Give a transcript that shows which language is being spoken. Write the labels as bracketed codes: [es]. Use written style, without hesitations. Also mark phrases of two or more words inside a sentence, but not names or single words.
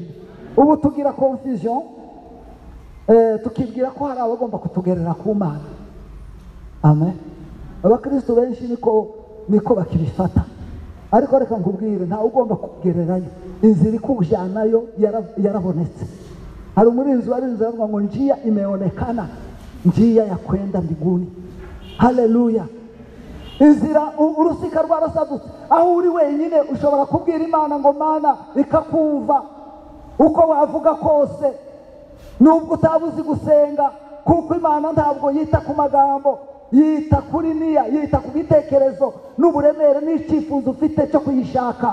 [rw] Ubu tugira confusion, tukibwira ko hari abagomba kutugerera ku Mana. Amen. Abakristo benshi niko bakibifata, ariko reka nkubwire, nta ugomba kugererayo. Inzira ikujyanayo yarabonetse. Hari umurinzi warinze avuga ngo [sw] njia imeonekana, njia ya kwenda mbinguni. [rw] Haleluya. Inzira urusika rwarasadutse. Aho uri wenyine ushobora kubwira Imana ngo Mana ikakumva uko wavuga kose, nubwo utabuzi gusenga, kuko Imana ntabwo yita ku magambo, yita kuri niya, yita ku bitekerezo n'uburemere n'icyifuzo ufite cyo kuyishaka.